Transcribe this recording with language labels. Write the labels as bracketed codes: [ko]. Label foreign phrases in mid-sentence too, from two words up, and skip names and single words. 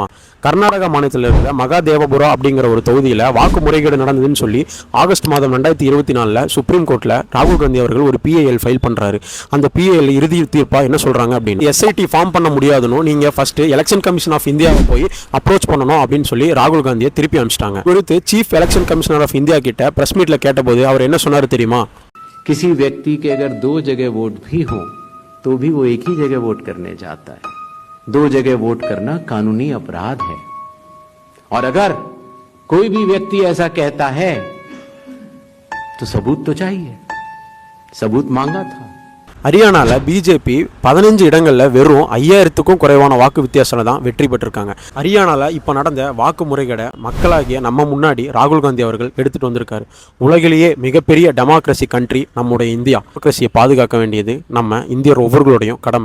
[ta] கர்நாடகா மாநிலத்தில் இருக்கிற மகாதேவபுரா அப்படிங்கிற ஒரு தொகுதியில் வாக்கு முறைகேடு நடந்ததுன்னு சொல்லி ஆகஸ்ட் மாதம் 2024 [en] Supreme Court [ta] ராகுல் காந்தி அவர்கள் ஒரு [en] PIL file [ta] பண்ணுறாரு. அந்த PIL இறுதி தீர்ப்பா என்ன சொல்கிறாங்க அப்படின்னு, [en] SIT form [ta] பண்ண முடியாதுன்னு நீங்கள் [en] first Election Commission of India [ta] போய் அப்ரோச் பண்ணணும் அப்படின்னு சொல்லி ராகுல் காந்தியை திருப்பி அனுப்பிச்சிட்டாங்க. குறித்து [en] Chief Election Commissioner of India [ta] கிட்ட [en] press meet [ta] கேட்டபோது அவர் என்ன சொன்னார் தெரியுமா? [hi] किसी व्यक्ति के अगर 2 जगह वोट भी हो तो भी वो एक ही जगह वोट करने जाता है। 2 जगह वोट करना कानूनी अपराध है और अगर कोई भी व्यक्ति ऐसा कहता है तो सबूत तो चाहिए। सबूत मांगा था। [ta] ஹரியானாவில் பிஜேபி 15 இடங்களில் வெறும் 5000க்கும் குறைவான வாக்கு வித்தியாசத்தில் தான் வெற்றி பெற்றிருக்காங்க. ஹரியானாவில் இப்போ நடந்த வாக்கு முறைகேடை மக்களாகிய நம்ம முன்னாடி ராகுல் காந்தி அவர்கள் எடுத்துகிட்டு வந்திருக்காரு. உலகிலேயே மிகப்பெரிய [en] democracy country [ta] நம்முடைய இந்தியா. டெமோக்ரஸியை பாதுகாக்க வேண்டியது நம்ம இந்தியர் ஒவ்வொருவருடையும் கடமை.